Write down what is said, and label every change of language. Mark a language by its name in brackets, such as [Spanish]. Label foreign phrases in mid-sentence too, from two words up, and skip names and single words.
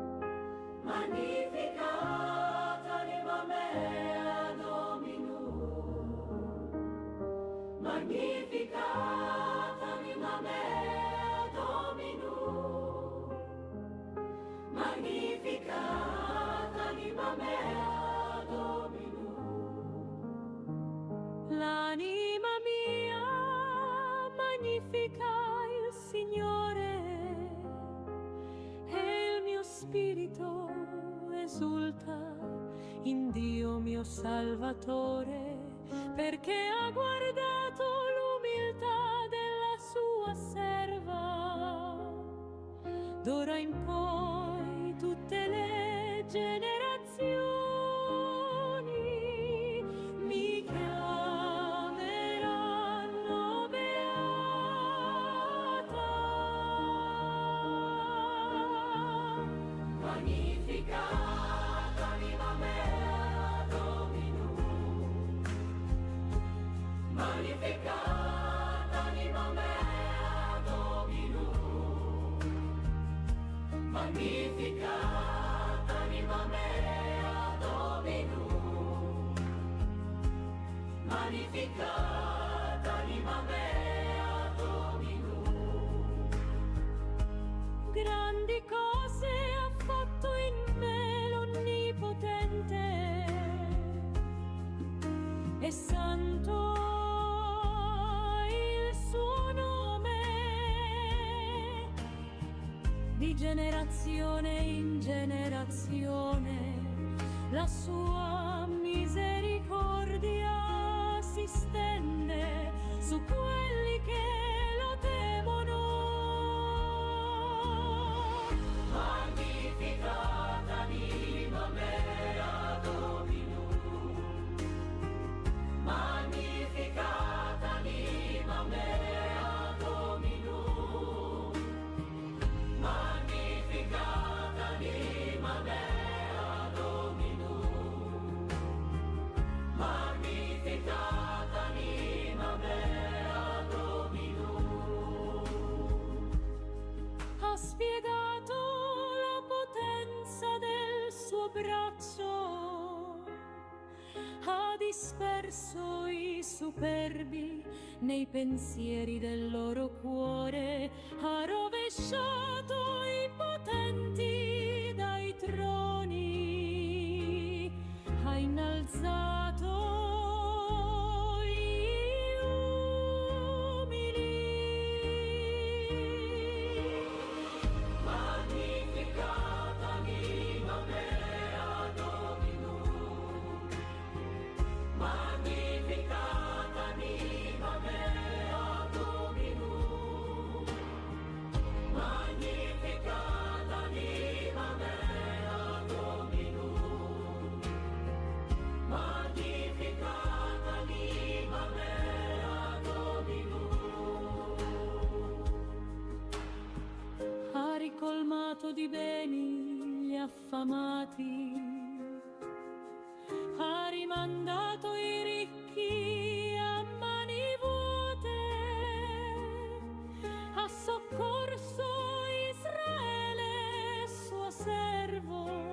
[Latin] magnificat anima mea Dominum, magnificat anima mea Dominum, magnificat anima mea Dominum. [Italian] L'anima mia magnifica il Signore e il mio spirito esulta in Dio mio Salvatore, perché ha guardato l'umiltà della sua serva. D'ora in poi tutte le generazioni mi chiameranno beata. [Latin] Magnificat anima mea Dominum, magnificat anima mea Dominum, magnificat anima mea Dominum, magnificat anima mea Dominum. [Italian] Grandi cose ha fatto in me l'Onnipotente, e santo il suo nome. Di generazione in generazione la sua misericordia si stende su quelli che lo temono. [Latin] Magnificat anima mea Dominum, magnificat anima mea Dominum, magnificat anima mea Dominum, magnificat anima mea Dominum. [Italian] Ha spiegato la potenza del suo braccio, ha disperso i superbi nei pensieri del loro cuore, ha rovesciato i potenti dai troni sposato gli umili. [Latin] Magnificat anima mea Dominum, magnificat anima mea Dominum, magnificat anima mea Dominum, magnificat anima mea Dominum. [Italian] Ha ricolmato di beni gli affamati, ha rimandato i ricchi a mani vuote, ha soccorso Israele, suo servo,